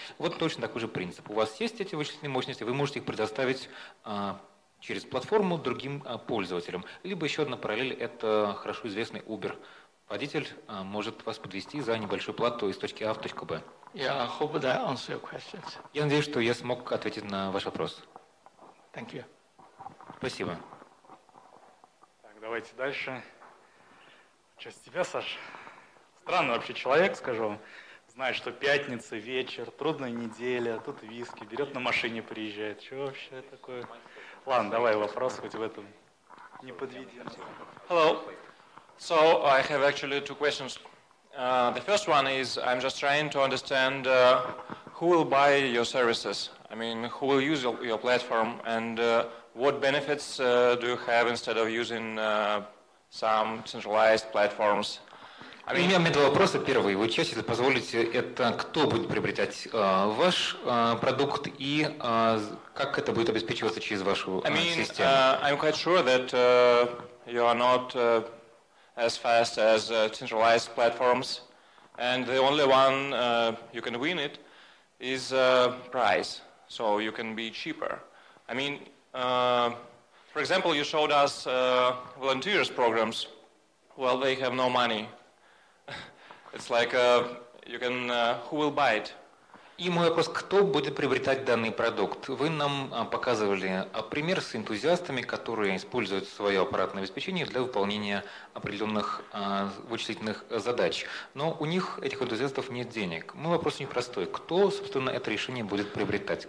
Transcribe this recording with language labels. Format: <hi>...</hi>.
<ru>Вот точно такой же принцип. У вас есть эти вычислительные мощности, вы можете их предоставить через платформу другим пользователям. Либо еще одна параллель – это хорошо известный Uber. Водитель может вас подвезти за небольшую плату из точки А в точку Б.</ru> <en>Yeah, I hope that answers your questions.</en> <ru>Я надеюсь, что я смог ответить на ваш вопрос.</ru> <en>Thank you.</en> <ru>Спасибо. Так, давайте дальше. Что с тебя, Саш? Странный вообще человек, скажу. Знает, что пятница, вечер, трудная неделя, тут виски, берет на машине, приезжает. Что вообще такое? Ладно, давай вопрос хоть в этом. Не подведи.</ru> <en>Hello. So I have actually two questions. The first one is I'm just trying to understand who will buy your services. I mean, who will use your platform and what benefits do you have instead of using some centralized platforms?</en> <ru>У меня два вопроса. Первый, вы часть, если позволите, это кто будет приобретать ваш продукт и как это будет обеспечиваться через вашу систему?</ru> <en>I'm quite sure that you are not as fast as centralized platforms, and the only one you can win it is price, so you can be cheaper. I mean, for example, you showed us volunteers programs. Well, they have no money. It's like you can who will buy it?</en> <ru>И мой вопрос, кто будет приобретать данный продукт? Вы нам показывали пример с энтузиастами, которые используют свое аппаратное обеспечение для выполнения определенных вычислительных задач. Но у них, этих энтузиастов, нет денег. Мой вопрос очень простой. Кто, собственно, это решение будет приобретать?</ru>